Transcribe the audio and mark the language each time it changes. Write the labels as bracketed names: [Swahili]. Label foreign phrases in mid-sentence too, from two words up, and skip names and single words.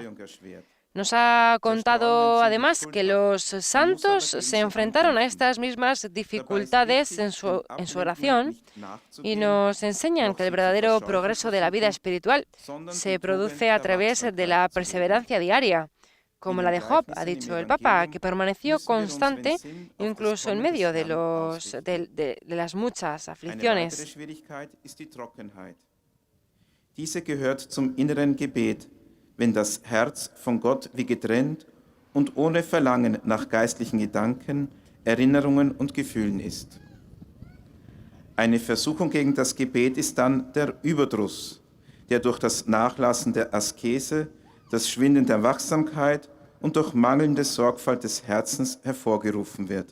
[Spanish] Nos ha contado además que los santos se enfrentaron a estas mismas dificultades en su oración y nos enseñan que el verdadero progreso de la vida espiritual se produce a través de la perseverancia diaria, como la de Job, ha dicho el Papa, que permaneció constante incluso en medio de las muchas aflicciones. [German] Diese gehört zum inneren Gebet, wenn das Herz von Gott wie getrennt und ohne Verlangen nach geistlichen Gedanken, Erinnerungen und Gefühlen ist. Eine Versuchung gegen das Gebet ist dann der Überdruss, der durch das Nachlassen der Askese, das Schwinden der Wachsamkeit und durch mangelnde Sorgfalt des Herzens hervorgerufen wird.